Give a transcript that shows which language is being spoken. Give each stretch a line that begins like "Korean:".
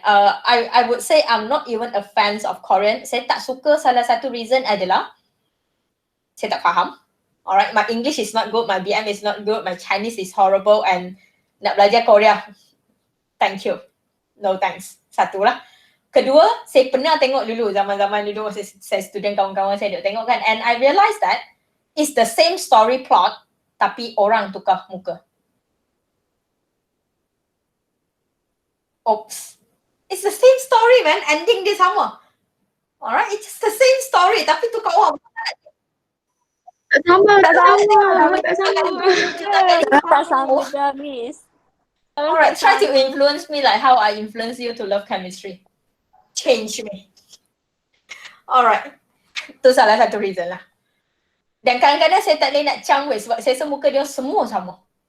English: I would say I'm not even a fan of Korean.
Malay: Saya tak suka, salah satu reason adalah saya tak faham.
English: Alright, my English is not good, my BM is not good, my Chinese is horrible, and
Malay: nak belajar Korea,
English: thank you, no thanks.
Malay: Satu lah. Kedua, saya pernah tengok dulu zaman-zaman dulu masa saya student, kawan-kawan saya duk tengok kan,
English: and I realised that it's the same story plot
Malay: tapi orang tukar muka.
English: Oops. It's the same story, man.
Malay: Ending dia sama.
English: Alright, it's just the same story
Malay: tapi tukar orang. Tak sama. Tak sama. Tak sama. juga, Miss.
English: Alright, try to influence me like how I influence you to love chemistry. Change me. Alright.
Malay: Itu salah satu reason lah. Dan kadang-kadang saya tak boleh nak cang weh sebab saya rasa muka dia semua sama.